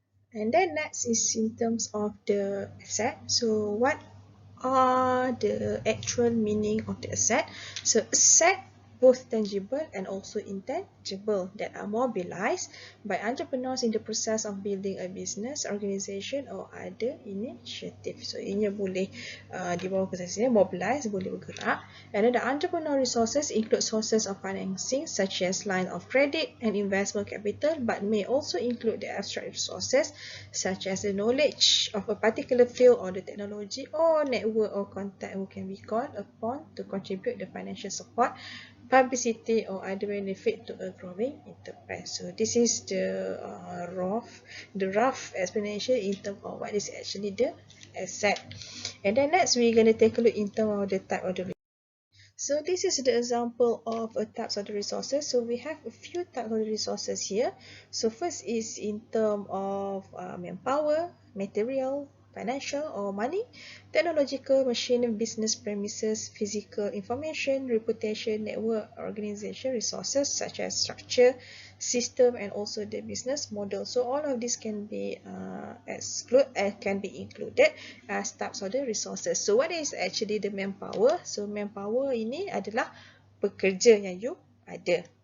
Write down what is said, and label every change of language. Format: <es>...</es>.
<en>And then next is in terms of the asset. So what are the actual meaning of the asset? So asset, both tangible and also intangible, that are mobilized by entrepreneurs in the process of building a business, organization or other initiative.</en> <ms>So ianya boleh di bawah proses ini mobilize, boleh bergerak.</ms> <en>And then the entrepreneur resources include sources of financing such as line of credit and investment capital, but may also include the abstract resources such as the knowledge of a particular field or the technology or network or contact who can be called upon to contribute the financial support, publicity or other benefit to a growing enterprise. So this is the rough explanation in terms of what is actually the asset. And then next we're going to take a look in terms of the type of the. So this is the example of a types of the resources. So we have a few types of the resources here. So first is in terms of manpower, material, financial or money, technological, machine, business premises, physical information, reputation, network, organization, resources such as structure, system, and also the business model. So all of this can be included as types of the resources. So what is actually the manpower?</en> <ms>So manpower ini adalah pekerja yang you ada.</ms>